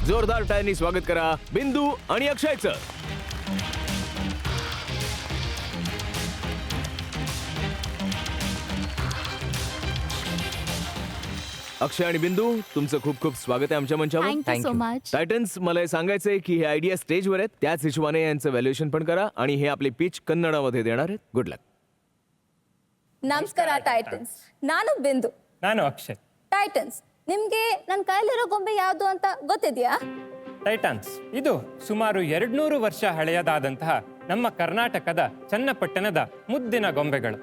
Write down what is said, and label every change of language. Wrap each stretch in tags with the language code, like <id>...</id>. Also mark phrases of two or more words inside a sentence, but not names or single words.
<mr>जोरदार टाळ्यांनी स्वागत करा बिंदू आणि अक्षयचं. अक्षय आणि बिंदू, तुमचं खूप खूप स्वागत आहे आमच्या मंचावर.</mr> <en>Thank you so much.</en> <mr>टायटन्स, मला हे सांगायचंय की हे आयडिया स्टेजवर आहेत, त्याच हिशोबाने यांचं व्हॅल्युएशन पण करा आणि हे आपली पिच कन्नडामध्ये देणार आहेत.</mr> <en>Good luck.</en> <kn>ನಮಸ್ಕಾರ ಟೈಟನ್ಸ್. ನಾನು ಬಿಂದು. ನಾನು ಅಕ್ಷಯ್. ಟೈಟನ್ಸ್, ನಿಮ್ಗೆ ನನ್ನ ಕೈಲಿರೋ ಗೊಂಬೆ ಯಾವುದು ಅಂತ ಗೊತ್ತಿದೆಯಾ? ಟೈಟಾನ್ಸ್ ಇದು ಸುಮಾರು 200 ವರ್ಷ ಹಳೆಯದಾದಂತಹ ನಮ್ಮ ಕರ್ನಾಟಕದ ಚನ್ನಪಟ್ಟಣದ ಮುದ್ದಿನ ಗೊಂಬೆಗಳು.</kn>